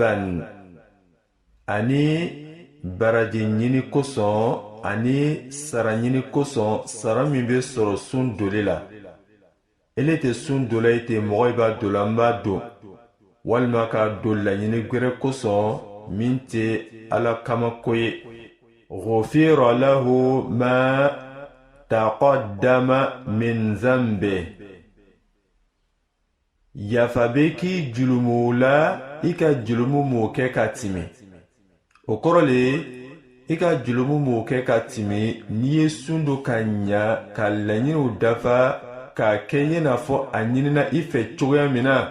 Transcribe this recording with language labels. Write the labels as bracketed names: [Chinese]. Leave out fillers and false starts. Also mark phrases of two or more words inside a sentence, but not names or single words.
[Bambara] Ani baraji ɲini kosɔn ani sara ɲini kosɔn sara min bɛ sɔrɔ sun doli la. Ele tɛ sun dola i tɛ mɔgɔ i b'a dola n b'a don walima ka don laɲini gwɛrɛ kosɔn min tɛ ala kama ko ye. [Arabic] غفر له ما تقدم من ذنبه. [Bambara] Yafa bɛ k'i julumu la i ka julumu m'o kɛ ka timi. O kɔrɔ le i ka julumu m'o kɛ ka timi n'i ye sun do ka ɲa ka laɲiniw dafa k'a kɛ i n'a fɔ a ɲinina i fɛ cogoya min na.